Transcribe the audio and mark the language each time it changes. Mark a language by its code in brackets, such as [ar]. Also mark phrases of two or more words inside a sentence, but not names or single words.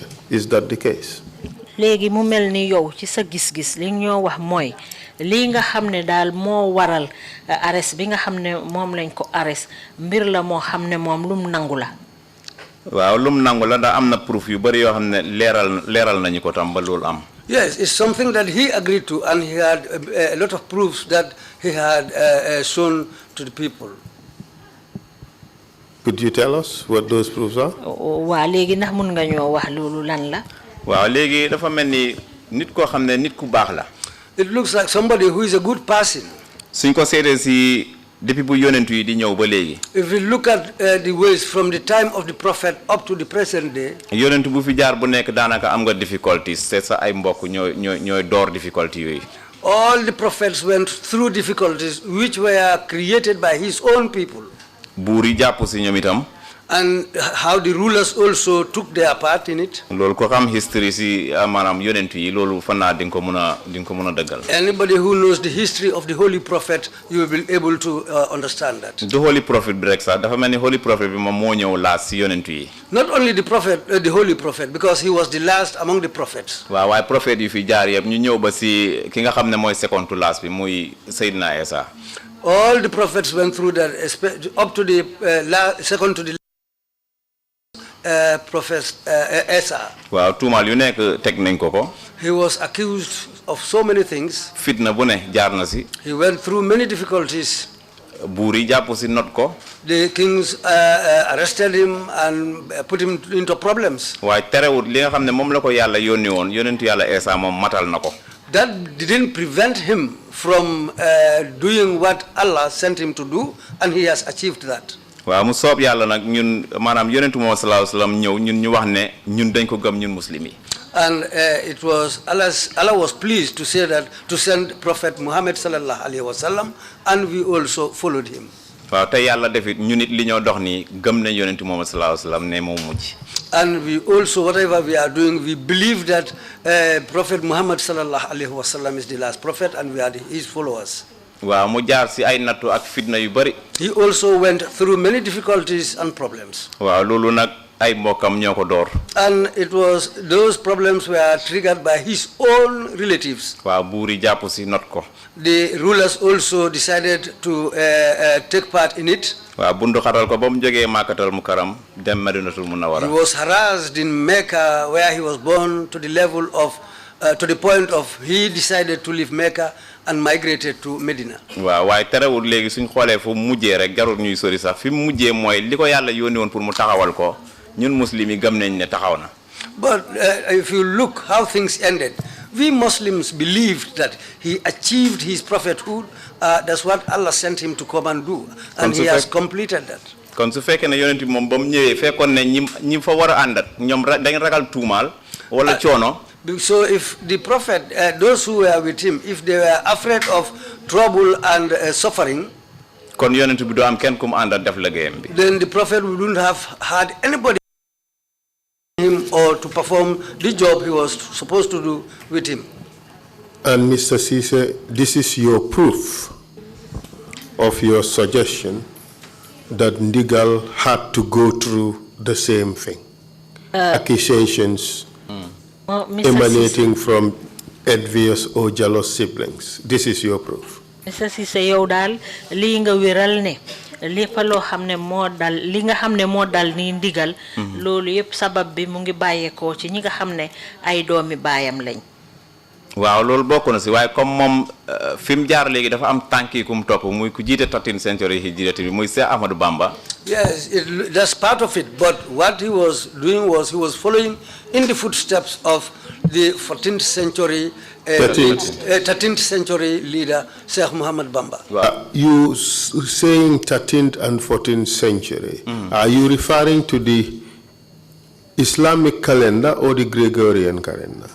[en] Is that the case? [wo] léegi mu mel ni yow ci sa gis-gis li ñoo wax mooy li nga xam ne daal moo waral arrest bi nga xam ne moom lañ ko arrest mbir la moo xam ne moom lum nangu la. waaw lum nangu la da am na proof yu bari yoo xam ne leeral nañu ko tam ba loolu am. [en] Yes, it's something that he agreed to, and he had a lot of proofs that he had shown to the people. Could you tell us what those proofs are? [wo] Waa léegi ndax mun nga ñoo wax loolu lan la? Waaw léegi dafa mel ni nit koo xam ne nit ku baax la. [en] It looks like somebody who is a good person. [wo] Suñ ko seetee si depuis bu yonentu yi di ñëw ba léegi. [en] If we look at the ways from the time of the prophet up to the present day. [wo] Yonentu bu fi jaar bu nekk daanaka am nga difficulties c'est sa ay mbokk ñooy door difficulty yooyu. [en] All the prophets went through difficulties which were created by his own people. [wo] Buur yi jàpp si ñoom itam. [en] And how the rulers also took their part in it. [wo] Loolu ko xam history si maanaam yonentu yi loolu fan naa di nga ko mën a dëggal. [en] Anybody who knows the history of the Holy Prophet, you will be able to understand that. The Holy Prophet [wo] bi rek sax dafa mel ni [en] Holy Prophet [wo] bi moom moo ñëw last si yonentu yi. [en] Not only the prophet, the Holy Prophet, because he was the last among the prophets. [wo] Waaw waaye prophète yu fi jaar yëpp ñu ñëw ba si ki nga xam ne mooy [en] second to last [wo] bi muy Seydina Isa. [en] All the prophets went through that, up to the second to the prophet Isa. [wo] Waaw tuumaal yu nekk teg nañ ko. [en] He was accused of so many things. [wo] Fitna bu ne jaar na si. [en] He went through many difficulties. [wo] Buur yi jàpp si not ko. [en] The kings arrested him and put him into problems. [wo] waaye terewut li nga xam ne moom la ko yàlla yónni woon yonentu yàlla Isa moom matal na ko. [en] That didn't prevent him from doing what Allah sent him to do, and he has achieved that. [wo] waaw mu soob yàlla nag ñun maanaam yonentu moom [ar] صلى الله عليه وسلم [wo] ñëw ñun ñu wax ne ñun dañ ko gëm ñun muslim yi. [en] And it was Allah was pleased to say that to send Prophet Muhammad [ar] صلى الله عليه وسلم, [en] and we also followed him. [wo] waaw te yàlla defit ñu nit li ñoo dox nii gëm nañ yonentu moom [ar] صلى الله عليه وسلم [wo] ne moom mujj. [en] And we also, whatever we are doing, we believe that Prophet Muhammad [ar] صلى الله عليه وسلم [en] is the last prophet, and we are his followers. [wo] waaw mu jaar si ay nattu ak fitna yu bari. [en] He also went through many difficulties and problems. [wo] waaw loolu nag ay mbokkam ñoo ko door. [en] And it was those problems were triggered by his own relatives. [wo] waaw buur yi jàpp si not ko. [en] The rulers also decided to take part in it. [wo] waaw bundu xatal ko ba mu jógee Makkatal Mukarram dem Madinatul Munawwara. [en] He was harassed in Mecca, where he was born, to the level of, to the point of he decided to leave Mecca and migrated to Medina. [wo] waaw waaye terewul léegi suñ xoolee fu mujjee rek jarul ñuy sori sax fi mu mujjee mooy li ko yàlla yónni woon pour mu taxawal ko ñun muslim yi gëm nañ ne taxaw na. [en] But if you look how things ended, we Muslims believed that he achieved his prophethood. That's what Allah sent him to come and do, and he has completed that. [wo] kon su fekkee ne yonent bi moom ba mu ñëwee fekkoon ne ñi fa war a àndat ñoom dañ ragal tuumaal wala coono. [en] So if the prophet, those who were with him, if they were afraid of trouble and suffering, [wo] kon yonent bi do am kenn kum àndat def liggéeyam bi. [en] then the prophet wouldn't have had anybody him or to perform the job he was supposed to do with him. And Mr. CEESAY, this is your proof of your suggestion that Ndigal had to go through the same thing. Accusations emanating from envious or jealous siblings. This is your proof. Mr. [wo] CEESAY yow daal lii nga wéral ne lépp loo xam ne moo dal li nga xam ne moo dal ni Ndigal loolu yëpp sabab bi mu ngi bàyyeekoo ci ñi nga xam ne ay doomi baayam lañ. waaw loolu bokk na si waaye comme moom fi mu jaar léegi dafa am tànki kum topp muy ku jiite [en] 13th century [wo] hijrati bi muy Cheikh Ahmadou Bamba. [en] Yes, that's part of it. But what he was doing was he was following in the footsteps of the 14th century, 13th century leader, Sheikh Muhammad Bamba. You saying 13th and 14th century, are you referring to the Islamic calendar or the Gregorian calendar?